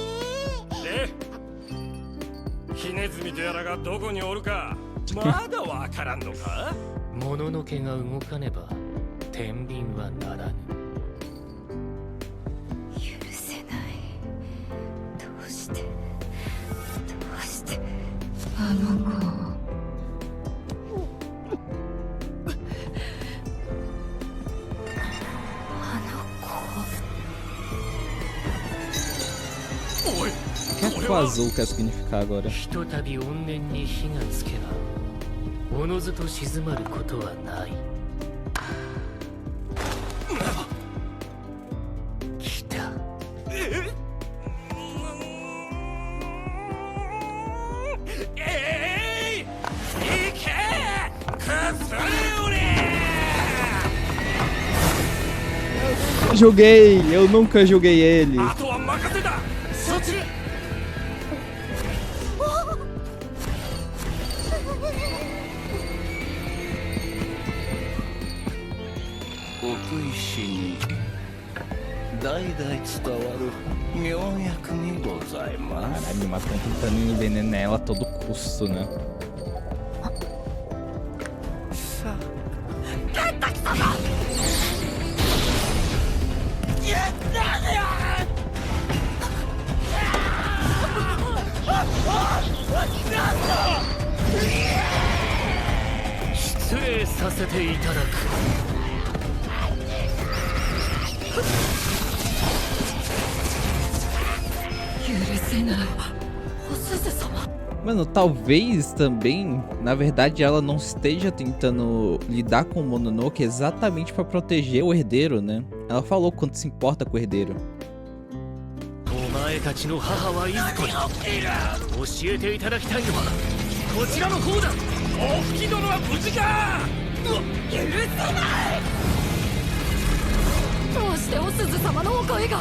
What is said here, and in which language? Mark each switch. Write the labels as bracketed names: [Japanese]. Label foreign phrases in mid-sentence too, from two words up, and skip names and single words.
[Japanese] でヒネズミとやらがどこにおるかまだわからんのか？もののけが動かねば天秤はならぬ。許せない。どうしてあの子を。 [Portuguese] O que o azul quer significar agora? [Japanese] ひとたび怨念に火がつけばおのずと静まることはない。来た。行けクスリウリ。 [Portuguese] Joguei! Eu nunca joguei ele. [Japanese] あとは任せた。そっち。奥石に代々伝わる妙薬にございます。 [Portuguese] Caralho, mas estão tentando envenenar ela a todo custo, né? [Japanese] さあ、ケンタキ様。失礼させていただく。許せない。おすず様。 [Portuguese] Mano, talvez também, na verdade, ela não esteja tentando lidar com o Mononoke exatamente pra proteger o herdeiro, né? Ela falou quanto se importa com o herdeiro. [Japanese] お前たちの母はいずこに教えていただきたいのはこちらの方だ。大吹殿は無事か？許せない。どうしておすず様のお声が。